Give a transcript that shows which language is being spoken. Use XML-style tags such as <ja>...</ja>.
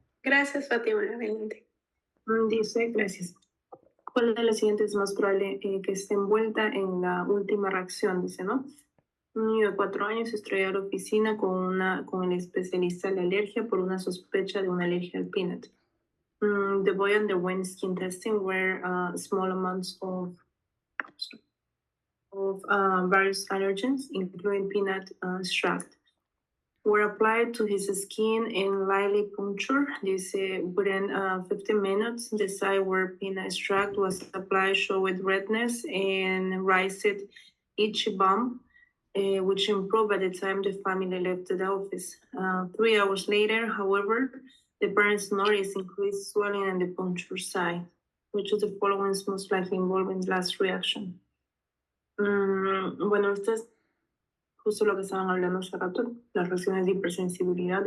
<es>Gracias, Fátima. Adelante. Dice, gracias. ¿Cuál de las siguientes es más probable que esté envuelta en la última reacción? Dice, ¿no? Un niño de 4 años estrella a la oficina con el especialista de alergia por una sospecha de una alergia al peanut.</es> <en>The boy underwent skin testing where small amounts of various allergens, including peanut extract, were applied to his skin in lightly puncture. Within 15 minutes, the site where peanut extract was applied showed redness and raised itchy bump, which improved by the time the family left the office. 3 hours later, however, the parents noticed increased swelling in the puncture site. Which of the following is most likely involved in the last reaction?</en> <es>Bueno, esto es justo lo que estaban hablando hace rato, las reacciones de hipersensibilidad.</es>